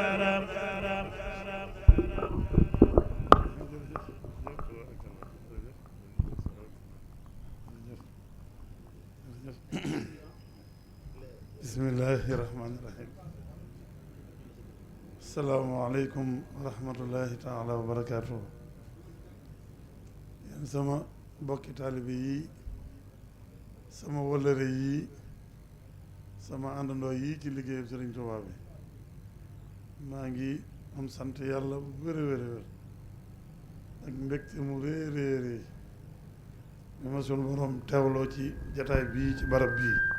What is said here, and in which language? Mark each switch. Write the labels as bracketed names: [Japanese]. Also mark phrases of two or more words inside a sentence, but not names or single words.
[Arabic] بسم الله الرحمن الرحيم السلام عليكم ورحمة الله تعالى وبركاته [Wolof] yéen sama bokki taalibe yi sama wëllëre yi sama àndandoo yi ci liggéeyu Sëriñ Tuubaa bi maa ngi am sant yàlla bu wér a wér a wér ak mbégte mu rëy rëy rëy ni ma sunu borom teewloo ci jataay bii ci barab bii